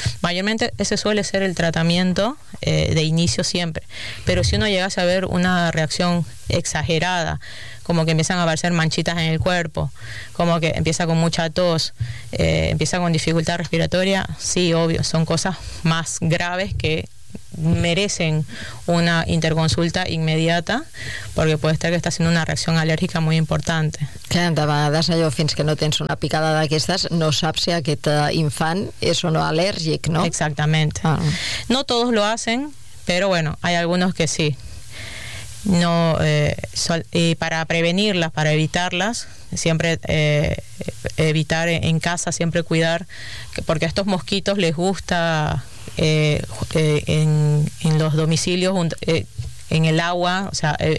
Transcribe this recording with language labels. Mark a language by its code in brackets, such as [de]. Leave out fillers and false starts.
[es] Mayormente ese suele ser el tratamiento de inicio siempre, pero si uno llegase a ver una reacción exagerada, como que empiezan a aparecer manchitas en el cuerpo, como que empieza con mucha tos, empieza con dificultad respiratoria, sí, obvio, son cosas más graves que merecen una interconsulta inmediata, porque puede ser que estás haciendo una reacción alérgica muy importante. [ca] Que de vegades allò, fins que no tens una picada d'aquestes, no saps si aquest infant és o no al·lèrgic, no? [es] Exactamente. Ah. No todos lo hacen, pero bueno, hay algunos que sí. No, y para prevenirlas, para evitarlas, siempre evitar en casa, siempre cuidar, porque a estos mosquitos les gusta en los domicilios, en el agua, o sea,